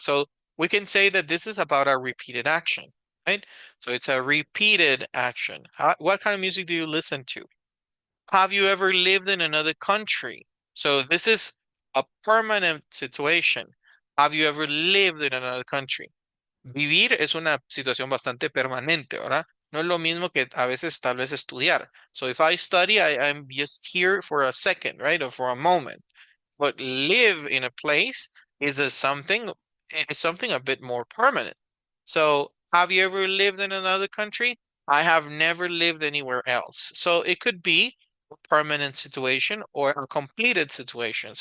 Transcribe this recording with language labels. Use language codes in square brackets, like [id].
[en] So we can say that this is about a repeated action, right? So it's a repeated action. What kind of music do you listen to? Have you ever lived in another country? So this is a permanent situation. Have you ever lived in another country? [es] Vivir es una situación bastante permanente, ¿verdad? No es lo mismo que a veces tal vez estudiar. [en] So if I study, I'm just here for a second, right? Or for a moment. But live in a place is something a bit more permanent. So have you ever lived in another country? I have never lived anywhere else. So it could be a permanent situation or a completed situation.